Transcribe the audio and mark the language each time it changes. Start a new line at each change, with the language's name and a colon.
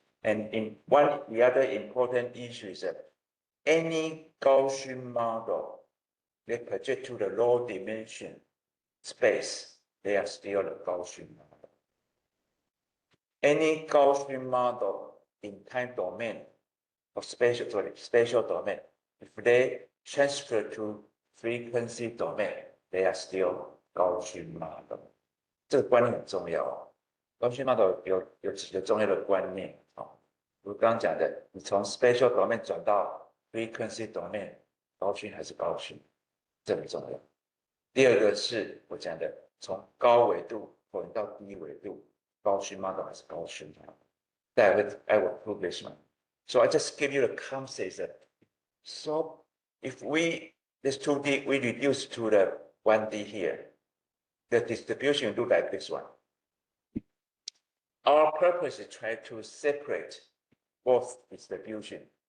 English: And the other important issue is that any Gaussian model they project to the low dimension space, they are still a Gaussian model. Any Gaussian model in time domain or spatial domain, if they transfer to frequency domain, they are still Gaussian model.
Chinese: 这个观念很重要。Gaussian model 有几个重要的观念。我刚刚讲的，你从 spatial domain 转到 frequency domain，高讯还是高讯，这很重要。第二个是我讲的，从高纬度转到低纬度，高讯 model 还是高讯
English: I will prove this one. So I just give you the concept. So if this 2D, we reduce to the 1D here, the distribution look like this one. Our purpose is try to separate both distribution.